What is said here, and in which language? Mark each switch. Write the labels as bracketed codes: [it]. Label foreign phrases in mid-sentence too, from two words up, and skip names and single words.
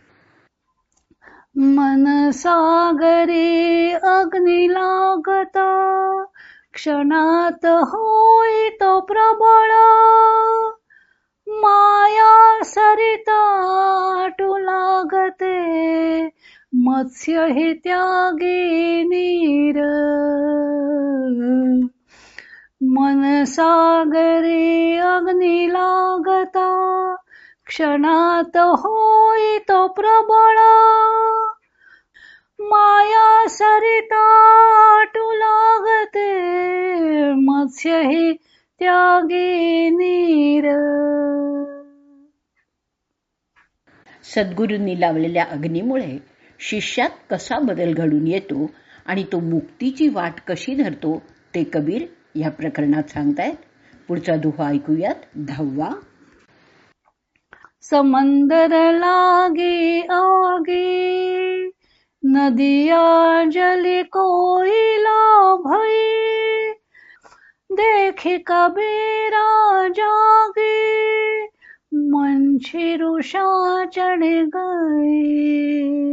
[mr] मन सागरी अग्नी लागता, क्षणात होई तो प्रबळ, माया सरिता आटू लागते, मत्स्य हि त्यागी नीर. मन सागरी अग्नी लागता, क्षणात होई तो प्रबळ, माया सरिता आटू लागते, मत्स्य हि त्यागी नीर. सद्गुरूंनी लावलेल्या अग्नीमुळे शिष्यात कसा बदल घडून येतो आणि तो मुक्तीची वाट कशी धरतो ते कबीर या प्रकरणात सांगतायत. पुढचा दोहा ऐकूयात 10वा. [hi] समंदर लागे आगे, नदिया जली कोयला भई, देखी कबीरा जागे, मंछी रुषा चढ़ गई.